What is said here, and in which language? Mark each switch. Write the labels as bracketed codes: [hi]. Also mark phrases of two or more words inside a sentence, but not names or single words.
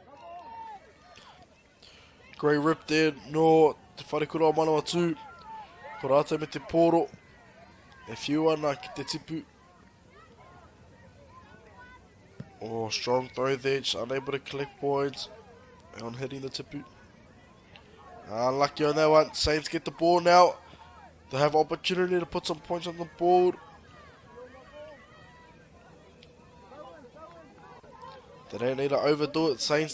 [en] Great rip there, no, [mi] te wharekura o Manawatu. Parata me te poro. E whiu ana ki te tipu. [en] Oh, strong throw there, just unable to collect points on hitting the tipu. Unlucky on that one. Saints get the ball now. They have opportunity to put some points on the board. They don't need to overdo it, Saints.